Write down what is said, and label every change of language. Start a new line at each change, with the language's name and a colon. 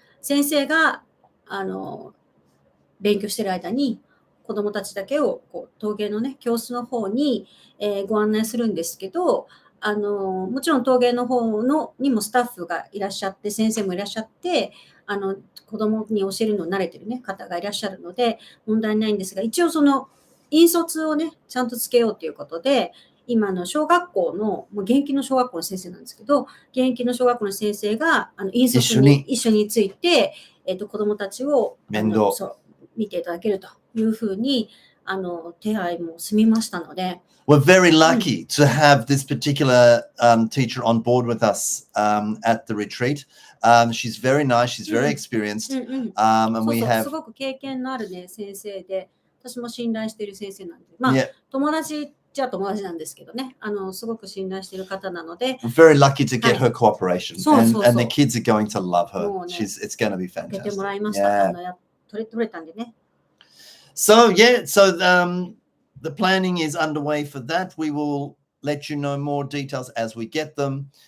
Japanese: 先生が、勉強してる間に、子供たちだけをこう陶芸のね、教室の方に、ご案内するんですけど、もちろん陶芸の方にもスタッフがいらっしゃって、先生もいらっしゃって、子供に教えるのに慣れてる、ね、方がいらっしゃるので問題ないんですが、一応その引率をねちゃんとつけようということで、今の小学校の、もう現役の小学校の先生なんですけど、現役の小学校の先生が引率に一緒について、子どもたちをそう見ていただけるというふうに手配も済みましたので。
English: We're very lucky to have this particular teacher on board with us at the retreat. She's very nice. She's very experienced. And we have
Japanese: すごく経験のあるね先生で、私も信頼している先生なんで、まあ、友達じゃ友達なんですけどね、すごく信頼している方なので。
English: We're very lucky to get her cooperation. And the kids are going to love her. It's going to be fantastic.
Japanese: 受けてもらいました。取れたんでね。
English: So the planning is underway for that. We will let you know more details as we get them.